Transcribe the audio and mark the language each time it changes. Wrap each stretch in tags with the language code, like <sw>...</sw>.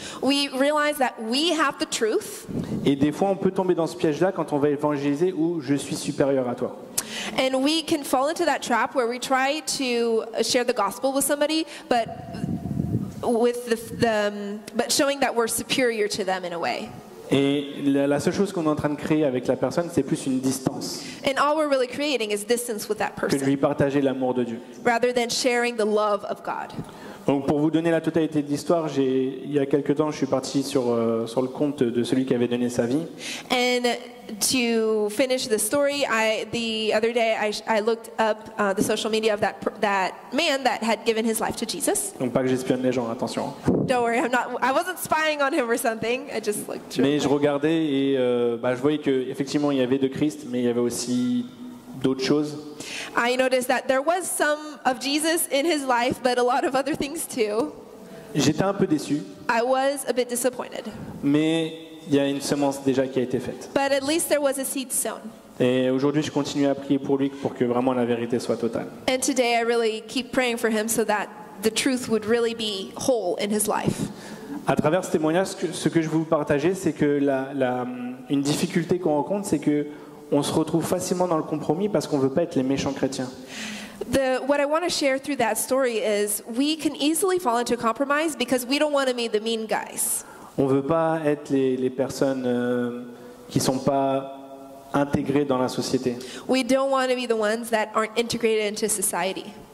<en>We realize that we have the truth,</en> <fr>Et des fois, on peut tomber dans ce piège-là quand on va évangéliser où je suis supérieur à toi.</fr> <en>and we can fall into that trap where we try to share the gospel with somebody, but with but showing that we're superior to them in a way.</en> <fr>Et la seule chose qu'on est en train de créer avec la personne, c'est plus une distance</fr> <en>And all we're really creating is distance with that</en> <fr>que de</fr> <en>person,</en> <fr>lui partager l'amour de Dieu.</fr> <en>rather than sharing the love of God.</en> <fr>Donc pour vous donner la totalité de l'histoire, il y a quelques temps, je suis parti sur le compte de celui qui avait donné sa vie.</fr> <en>And to finish the story, the other day I looked up the social media of that man that had given his life to Jesus.</en> <fr>Donc pas que j'espionne les gens, attention.</fr> <en>Don't worry, I wasn't spying on him or something. I just looked through.</en> <fr>Mais je regardais et je voyais qu'effectivement il y avait de Christ, mais il y avait aussi d'autres choses.</fr> <en>I noticed that there was some of Jesus in his life, but a lot of other things too.</en> <fr>J'étais un peu déçu,</fr> <en>I was a bit disappointed.</en> <fr>mais il y a une semence déjà qui a été faite.</fr> <en>But at least there was a seed sown.</en> <fr>Et aujourd'hui, je continue à prier pour lui pour que vraiment la vérité soit totale.</fr> <en>And today I really keep praying for him so that the truth would really be whole in his life.</en> <fr>À travers ce témoignage, ce que je veux vous partager, c'est que une difficulté qu'on rencontre, c'est que on se retrouve facilement dans le compromis parce qu'on ne veut pas être les méchants chrétiens.</fr> <en>What I want to share through that story is we can easily fall into compromise because we don't want to be the mean guys.</en> <fr>On ne veut pas être les personnes qui ne sont pas intégrées dans la société.</fr> <en>We don't want to be the ones that aren't integrated into society.</en>